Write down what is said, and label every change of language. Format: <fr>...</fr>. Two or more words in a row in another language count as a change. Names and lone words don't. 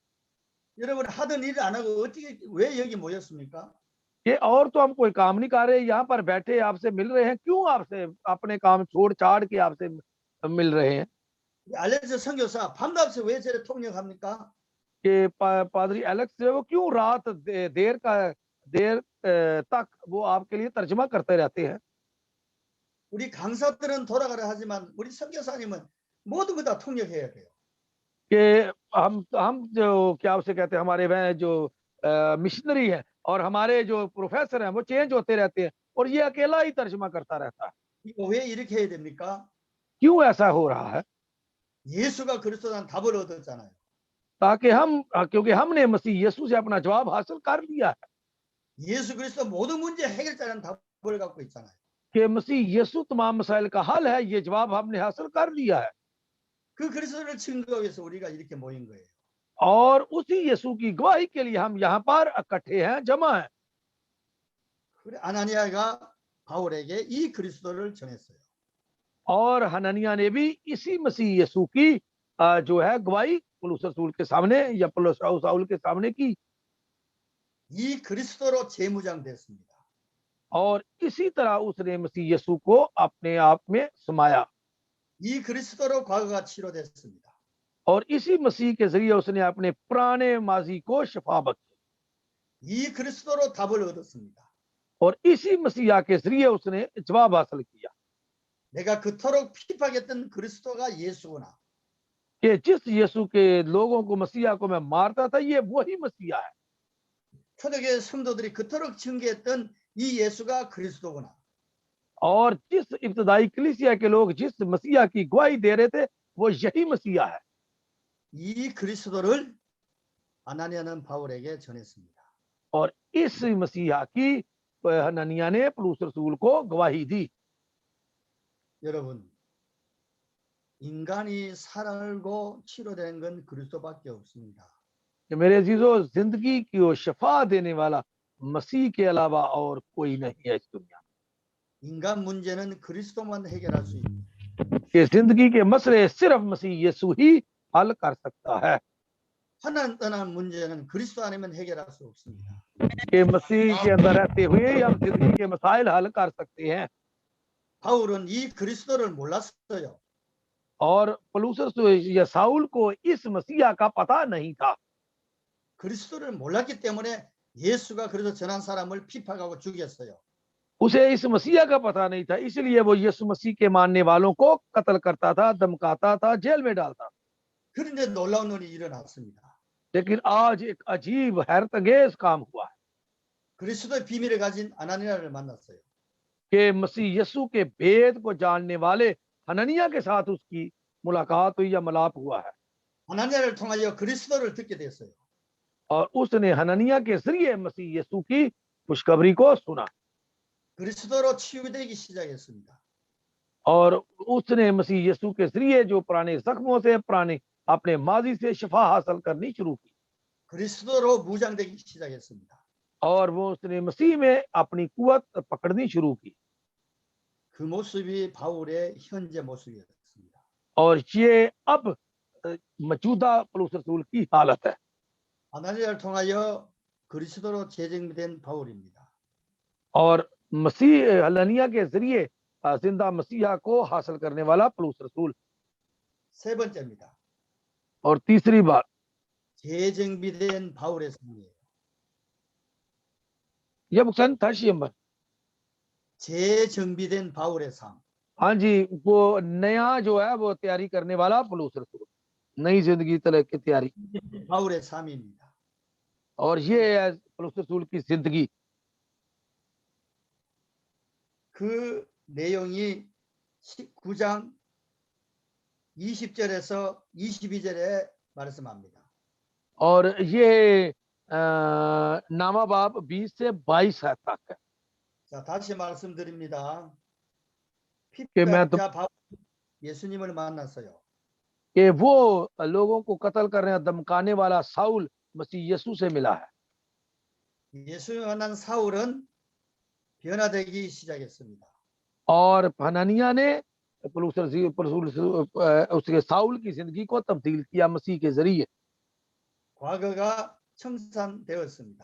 <ko>여러분 하던 일 안 하고 어떻게 왜 여기 모였습니까?</ko> <ur>کہ اور تو ہم کوئی کام نہیں کر رہے، یہاں پر بیٹھے آپ سے مل رہے ہیں، کیوں آپ سے اپنے کام چھوڑ چھاڑ کے آپ سے مل رہے ہیں?</ur> <ko>알렉스 선교사 밤낮에 왜 저래 통역합니까?</ko> <ur>کہ پادری ایلیکس جو ہے وہ کیوں رات دیر تک وہ آپ کے لیے ترجمہ کرتے رہتے ہیں?</ur> <ko>우리 강사들은 돌아가라 하지만 우리 선교사님은 모든 거 다 통역해야 돼요.</ko> <ur>کہ ہم جو کیا اسے کہتے ہیں، ہمارے وہ جو مشنری ہے اور ہمارے جو پروفیسر ہیں وہ چینج ہوتے رہتے ہیں، اور یہ اکیلا ہی ترجمہ کرتا رہتا ہے.</ur> <ko>이거 왜 이렇게 해야 됩니까?</ko> <ur>کیوں ایسا ہو رہا ہے?</ur> <ko>예수가 그리스도라는 답을 얻었잖아요.</ko> <ur>تاکہ کیونکہ ہم نے مسیح یسوع سے اپنا جواب حاصل کر لیا ہے</ur> <ko>예수 그리스도 모든 문제 해결자라는 답을 갖고 있잖아요.</ko> <ur>کہ مسیح یسوع تمام مسائل کا حل ہے، یہ جواب ہم نے حاصل کر لیا ہے.</ur> <ko>그 그리스도를 증거하기 위해서 우리가 이렇게 모인 거예요.</ko> <ur>اور اسی یسوع کی گواہی کے لیے ہم یہاں پر اکٹھے ہیں، جمع ہیں.</ur> <ko>그래 아나니아가 바울에게 이 그리스도를 전했어요.</ko> <ur>اور حننیاہ نے بھی اسی مسیح یسوع کی جو ہے گواہی پولس رسول کے سامنے یا پولس شاؤل کے سامنے کی,</ur> <ko>이 그리스도로 재무장됐습니다.</ko> <ur>اور اسی طرح اس نے مسیح یسوع کو اپنے آپ میں سمایا,</ur> <ko>이 그리스도로 과거가 치료됐습니다.</ko> <ur>اور اسی مسیح کے ذریعے اس نے اپنے پرانے ماضی کو شفا بخشی,</ur> <ko>이 그리스도로 답을 얻었습니다.</ko> <ur>اور اسی مسیحا کے ذریعے اس نے جواب حاصل کیا</ur> <ko>내가 그토록 핍박했던 그리스도가 예수구나.</ko> <ur>کہ جس یسوع کے لوگوں کو، مسیحا کو میں مارتا تھا، یہ وہی مسیحا ہے.</ur> <ko>초대교회 성도들이 그토록 증거했던 이 예수가 그리스도구나.</ko> <ur>اور جس ابتدائی کلیسیا کے لوگ جس مسیحا کی گواہی دے رہے تھے، وہ یہی مسیحا ہے.</ur> <ko>이 그리스도를 아나니아는 바울에게 전했습니다.</ko> <ur>اور اس مسیحا کی حننیاہ نے پولس رسول کو گواہی دی.</ur> <ko>여러분, 인간이 살고 치료되는 건 그리스도밖에 없습니다.</ko> <ur>کہ میرے عزیزوں، زندگی کی وہ شفا دینے والا مسیح کے علاوہ اور کوئی نہیں ہے اس دنیا میں.</ur> <ko>인간 문제는 그리스도만 해결할 수 있습니다.</ko> <ur>کہ زندگی کے مسئلے صرف مسیح یسوع ہی حل کر سکتا ہے.</ur> <ko>하나님 떠난 문제는 그리스도 아니면 해결할 수 없습니다.</ko> <ur>کہ مسیح کے اندر رہتے ہوئے ہی ہم زندگی کے مسائل حل کر سکتے ہیں.</ur> <ko>바울은 이 그리스도를 몰랐어요.</ko> <ur>اور پلوسس یا ساؤل کو اس مسیحا کا پتا نہیں تھا.</ur> <ko>그리스도를 몰랐기 때문에 예수가 그래서 전한 사람을 핍박하고 죽였어요.</ko> <ur>اسے اس مسیحا کا پتا نہیں تھا، اس لیے وہ یسوع مسیح کے ماننے والوں کو قتل کرتا تھا، دھمکاتا تھا، جیل میں ڈالتا.</ur> <ko>그런데 놀라운 일이 일어났습니다.</ko> <ur>لیکن آج ایک عجیب حیرت انگیز کام ہوا ہے</ur> <ko>그리스도의 비밀을 가진 아나니아를 만났어요.</ko> <ur>کہ مسیح یسوع کے بھید کو جاننے والے حننیاہ کے ساتھ اس کی ملاقات ہوئی یا ملاپ ہوا ہے.</ur> <ko>아나니아를 통하여 그리스도를 듣게 됐어요.</ko> <ur>اور اس نے حننیاہ کے ذریعے مسیح یسوع کی خوشخبری کو سنا</ur> <ko>그리스도로 치유되기 시작했습니다.</ko> <ur>اور اس نے مسیح یسوع کے ذریعے جو پرانے زخموں سے، پرانے اپنے ماضی سے شفا حاصل کرنی شروع کی</ur> <ko>그리스도로 무장되기 시작했습니다.</ko> <ur>اور وہ اس نے مسیح میں اپنی قوت پکڑنی شروع کی.</ur> <ko>그 모습이 바울의 현재 모습이었습니다.</ko> <ur>اور یہ اب موجودہ پولس رسول کی حالت ہے.</ur> <ko>아나니아를 통하여 그리스도로 재정된 바울입니다.</ko> <ur>اور مسیح حننیاہ کے ذریعے زندہ مسیحا کو حاصل کرنے والا پولس رسول.</ur> <ko>세 번째입니다.</ko> <ur>اور تیسری بات</ur> <ko>재정비된 바울의 삶이에요.</ko> <ur>یہ مکسن تھا</ur> <ko>재정비된 바울의 삶.</ko> <ur>ہاں جی، وہ نیا جو ہے وہ تیاری کرنے والا پولس رسول، نئی زندگی تلے کی تیاری.</ur> <ko>바울의 삶입니다.</ko> <ur>اور یہ ہے پولس رسول کی زندگی.</ur> <ko>그 내용이 19장 20절에서 22절에 말씀합니다.</ko> <ur>اور یہ نامہ باب 20 سے 22 ہے تک ہے.</ur> <ko>자, 다시 말씀드립니다.</ko> <ur>کہ میں</ur> <ko>핍박자 바울 예수님을 만났어요.</ko> <ur>کہ وہ لوگوں کو قتل کرنے دھمکانے والا ساؤل مسیح یسوع سے ملا ہے.</ur> <ko>예수님을 만난 사울은 변화되기 시작했습니다.</ko> <ur>اور حننیاہ نے اس کے ساؤل کی زندگی کو تبدیل کیا مسیح کے ذریعے.</ur> <ko>과거가 청산되었습니다.</ko>